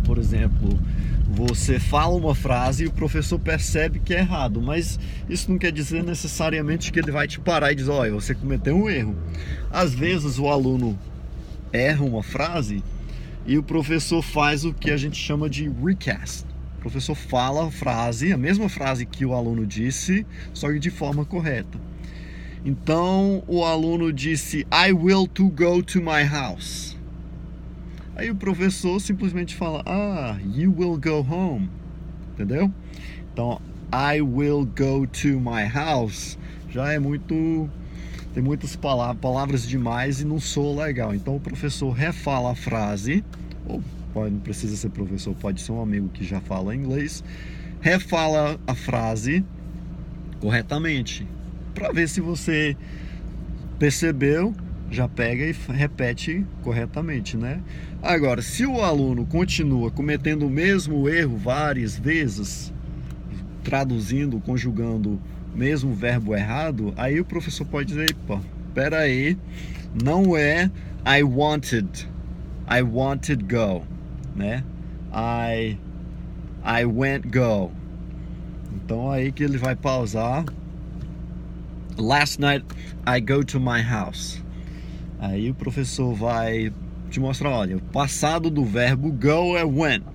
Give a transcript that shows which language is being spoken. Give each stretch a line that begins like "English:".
Portuguese: Por exemplo, você fala uma frase e o professor percebe que é errado, mas isso não quer dizer necessariamente que ele vai te parar e dizer, olha, você cometeu um erro. Às vezes o aluno erra uma frase e o professor faz o que a gente chama de recast. O professor fala a frase, a mesma frase que o aluno disse, só que de forma correta. Então o aluno disse,
English: I will to go to my house.
Portuguese: Aí o professor simplesmente fala,
English: you will go home.
Portuguese: Entendeu?
English: Então, I will go to my house
Portuguese: já é muito... Tem muitas palavras demais e não soa legal. Então o professor refala a frase, ou não precisa ser professor, pode ser um amigo que já fala inglês, refala a frase corretamente, para ver se você percebeu, já pega e repete corretamente, né? Agora, se o aluno continua cometendo o mesmo erro várias vezes, traduzindo, conjugando o mesmo verbo errado, aí o professor pode dizer, pera aí, não é
English: I wanted go,
Portuguese: né?
English: I went go.
Portuguese: Então aí que ele vai pausar.
English: Last night I go to my house.
Portuguese: Aí o professor vai te mostrar, olha, o passado do verbo go é went.